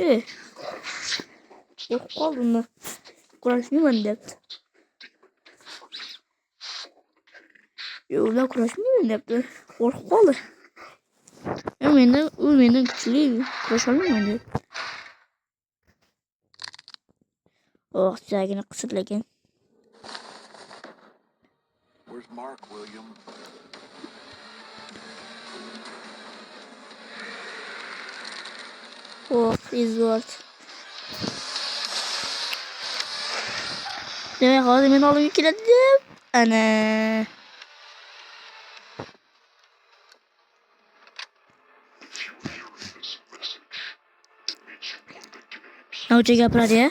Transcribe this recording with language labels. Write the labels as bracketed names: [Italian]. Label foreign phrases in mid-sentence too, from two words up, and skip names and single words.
[Uzbek] Yo'q qoldim. Kurashmayman debdi. Yo'q, kurashmayman debdi. Qo'rqib qoldi. U mendan kuchli, kurasholmayman deb. Suyagini qisilgan. [English] Where's Mark, William? He's what? [Uzbek] Demek hozir men oldimga keladi deb. Ana. Navcha gapiradi ya.